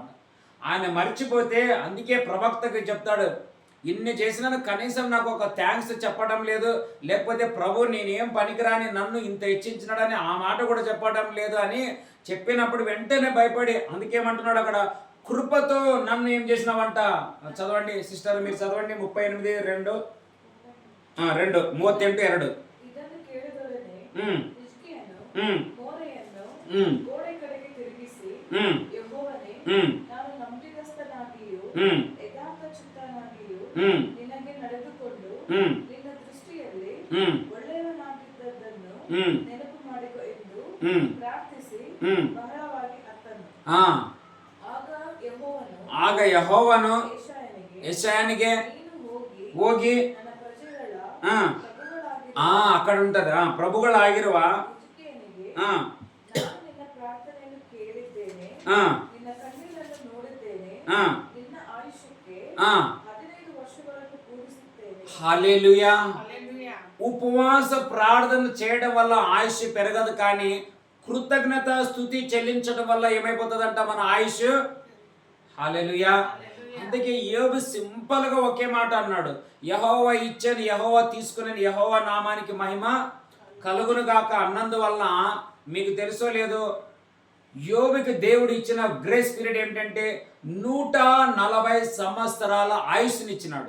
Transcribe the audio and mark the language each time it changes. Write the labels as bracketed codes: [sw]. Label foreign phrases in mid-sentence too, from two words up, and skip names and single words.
[te] ఆయన మర్చిపోతే అందుకే ప్రవక్తకి చెప్తాడు, ఇన్ని చేసినాను కనీసం నాకు ఒక థ్యాంక్స్ చెప్పడం లేదు, లేకపోతే ప్రభు నేనేం పనికిరాని నన్ను ఇంత హెచ్చించినాడని ఆ మాట కూడా చెప్పడం లేదు అని చెప్పినప్పుడు వెంటనే భయపడి అందుకేమంటున్నాడు అక్కడ, కృపతో నన్ను ఏం చేసినావంట. చదవండి సిస్టర్, మీరు చదవండి. 38:2 38:2 [kn] ನಿನಗೆ ನಡೆದುಕೊಂಡು ನಿನ್ನ ದೃಷ್ಟಿಯಲ್ಲಿ ಒಳ್ಳೆಯದನ್ನಾಗಿದ್ದದ್ದನ್ನು ನೆನಪು ಮಾಡಿಕೊ ಎಂದು ಪ್ರಾರ್ಥಿಸಿ ಬಹಳವಾಗಿ ಅತ್ತನು. ಆಗ ಯೆಹೋವನು ಯೆಶಾಯನಿಗೆ ಹೋಗಿ [te] అక్కడ ఉంటది [kn] ప్రభుಗಳಾಗಿರುವ ನಿನ್ನ ಪ್ರಾರ್ಥನೆಯನ್ನು ಕೇಳಿದ್ದೇನೆ, ನಿನ್ನ ಕಣ್ಣೀರನ್ನು ನೋಡಿದ್ದೇನೆ, ನಿನ್ನ ಆಯುಷ್ಯಕ್ಕೆ 15 ವರ್ಷಗಳನ್ನು ಕೂಡಿಸುತ್ತೇನೆ. [te] హల్లెలూయా. ఉపవాస ప్రార్థన చేయడం వల్ల ఆయుష్ పెరగదు, కానీ కృతజ్ఞత స్తుతి చెల్లించడం వల్ల ఏమైపోతుందంట మన ఆయుష్. హల్లెలూయా. అందుకే యోబు సింపుల్ గా ఒకే మాట అన్నాడు, యెహోవా ఇచ్చాను, యెహోవా తీసుకుని, యెహోవా నామానికి మహిమ కలుగును గాక అన్నందువలన మీకు తెలుసో లేదో యోబుకి దేవుడు ఇచ్చిన [en] grace period [te] ఏమిటంటే 140 సంవత్సరాల ఆయుష్నిచ్చినాడు.